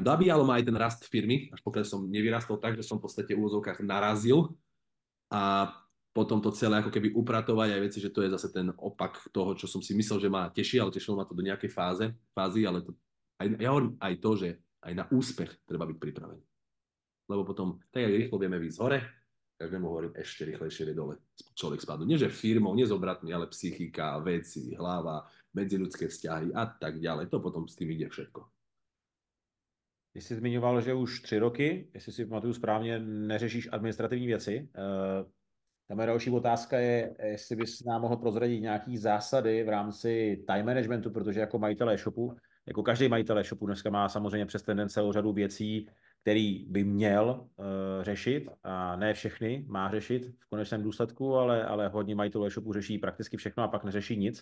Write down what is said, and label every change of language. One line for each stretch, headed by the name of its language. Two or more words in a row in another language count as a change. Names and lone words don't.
Slovak: Nabíjalo ma aj ten rast firmy, až pokiaľ som nevyrastol tak, že som v podstate v úvozovkách narazil a potom to celé ako keby upratovať aj veci, že to je zase ten opak toho, čo som si myslel, že ma teší, ale tešilo ma to do nejakej fázy, ale to, ja hovorím aj to, že aj na úspech treba byť pripravený. Lebo potom, tak aj rýchlo vieme výjsť hore, tak vieme hovoriť ešte rýchlejšie vie dole človek spadnú. Nie, že firmou, nie s obratmi, ale psychika, veci, hlava, medziľudské vzťahy a tak ďalej. To potom s tým ide všetko.
Czech: Ty jsi zmiňoval, že už 3 roky, jestli si pamatuju správně, neřešíš administrativní věci. Ta moje další otázka je, jestli bys nám mohl prozradit nějaký zásady v rámci
English: time managementu,
Czech: protože jako majitel e-shopu, jako každý majitel e-shopu dneska má samozřejmě přes tendence celou řadu věcí, který by měl řešit a ne všechny má řešit v konečném důsledku, ale hodně majitelů e-shopu řeší prakticky všechno a pak neřeší nic.